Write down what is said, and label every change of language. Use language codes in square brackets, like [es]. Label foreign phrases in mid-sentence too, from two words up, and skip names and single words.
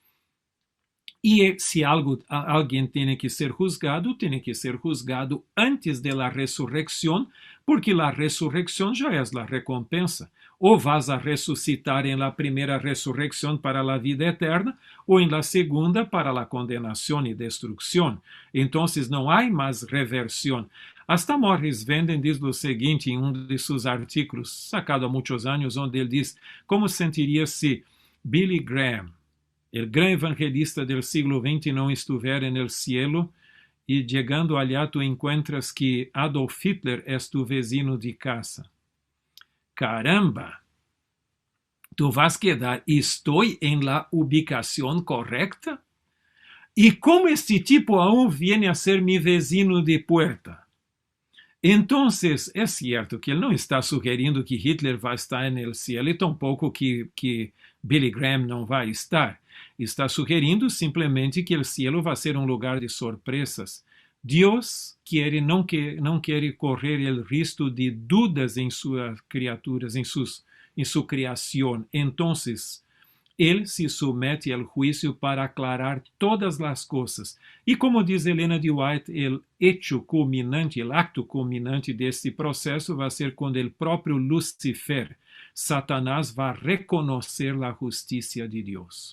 [es] Y si alguien tiene que ser juzgado antes de la resurrección, porque la resurrección ya es la recompensa. O vas a resucitar en la primera resurrección para la vida eterna, o en la segunda para la condenación y destrucción. Entonces no hay más reversión. [pt] Hasta Morris Venden diz o seguinte em de seus artículos, sacado há muitos anos, onde ele diz como sentiria se Billy Graham, o grande evangelista do século XX, não estivesse no cielo e chegando [es] allá tu encuentras que [pt] Adolf Hitler é [es] tu vecino de casa. [pt] Caramba! Tu vas quedar, estou em la ubicação correcta? [es] E como este tipo aún viene a ser mi vecino de puerta? Entonces, [pt] é certo que ele não está sugerindo que Hitler vai estar no cielo e tampouco que Billy Graham não vai estar. Está sugerindo simplesmente que o cielo vai ser um lugar de surpresas. Deus não quer correr o risco de dudas em suas criaturas, em sua criação. [es] Entonces, Él se somete al juicio para aclarar todas las cosas. Y como dice Elena de White, el acto culminante de este proceso va a ser cuando el propio Lucifer, Satanás, va a reconocer la justicia de Dios.